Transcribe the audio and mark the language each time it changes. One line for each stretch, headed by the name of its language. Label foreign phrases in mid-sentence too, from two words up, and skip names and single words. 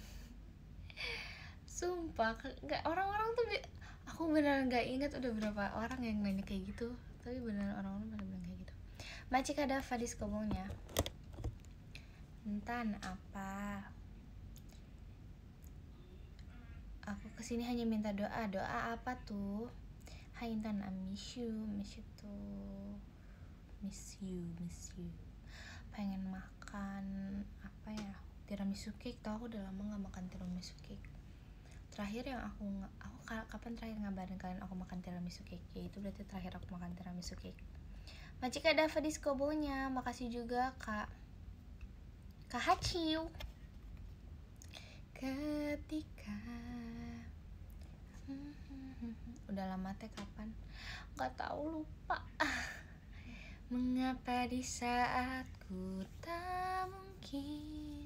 Indonesian: Sumpah nggak, orang-orang tuh aku beneran nggak ingat udah berapa orang yang nanya kayak gitu, tapi beneran orang-orang pada bilang kayak gitu. Macik ada Fadis ngomongnya, Entan apa? Aku kesini hanya minta doa. Doa apa tuh? Hai Intan,
English: I miss you tuh. Miss you.
Indonesian: Pengen makan apa ya? Tiramisu cake. Tau aku udah lama nggak makan tiramisu cake. Terakhir yang aku kapan terakhir ngabarin kalian aku makan tiramisu cake? Ya itu berarti terakhir aku makan tiramisu cake. Macika Dava Diskobonya, makasih juga Kak Haciu. Ketika udah lama teh kapan? Gak tahu, lupa. Mengapa di saat ku tak mungkin.